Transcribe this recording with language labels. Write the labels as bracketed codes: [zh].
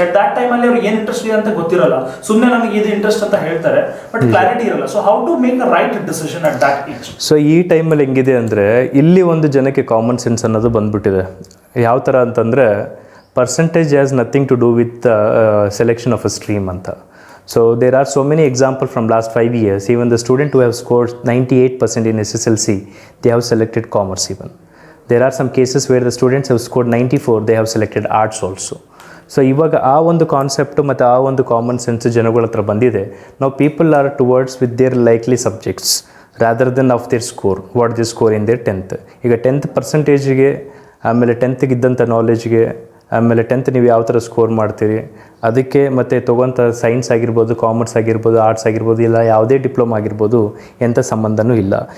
[kn] At that time ಅಲ್ಲಿ ಅವ್ರಿಗೆ ಏನು ಇಂಟ್ರೆಸ್ಟ್ ಇದೆ ಅಂತ ಗೊತ್ತಿರಲ್ಲ, ಸುಮ್ಮನೆ ನನಗೆ ಇದು ಇಂಟ್ರೆಸ್ಟ್ ಅಂತ ಹೇಳ್ತಾರೆ, ಬಟ್ ಕ್ಲಾರಿಟಿ ಇರಲ್ಲ. [en] So how to make a right decision at that age? So [kn] ಈ ಟೈಮಲ್ಲಿ ಹೆಂಗಿದೆ ಅಂದರೆ ಇಲ್ಲಿ ಒಂದು ಜನಕ್ಕೆ ಕಾಮನ್ ಸೆನ್ಸ್ ಅನ್ನೋದು ಬಂದ್ಬಿಟ್ಟಿದೆ. ಯಾವ ಥರ ಅಂತಂದರೆ [en] Percentage has nothing to do with selection of a stream ಅಂತ. So there are so many examples from last 5 years. Even the student who have scored 98% in SSLC, they have selected commerce even. There are some cases where the students have scored 94, they have selected arts also. [kn] So ಇವಾಗ ಆ ಒಂದು concept ಮತ್ತು ಆ ಒಂದು common sense ಜನಗಳ ಹತ್ರ ಬಂದಿದೆ. [en] ನಾವು people are towards with their likely subjects rather than of their score, what the score in their 10th. [kn] ಈಗ 10th ಪರ್ಸೆಂಟೇಜಿಗೆ, ಆಮೇಲೆ 10th ಇದ್ದಂಥ ನಾಲೆಜ್ಗೆ, ಆಮೇಲೆ 10th ನೀವು ಯಾವ ಥರ ಸ್ಕೋರ್ ಮಾಡ್ತೀರಿ ಅದಕ್ಕೆ, ಮತ್ತು ತೊಗೊಂಥ ಸೈನ್ಸ್ ಆಗಿರ್ಬೋದು, ಕಾಮರ್ಸ್ ಆಗಿರ್ಬೋದು, ಆರ್ಟ್ಸ್ ಆಗಿರ್ಬೋದು, ಇಲ್ಲ ಯಾವುದೇ ಡಿಪ್ಲೊಮಾ ಆಗಿರ್ಬೋದು, ಎಂಥ ಸಂಬಂಧನೂ ಇಲ್ಲ.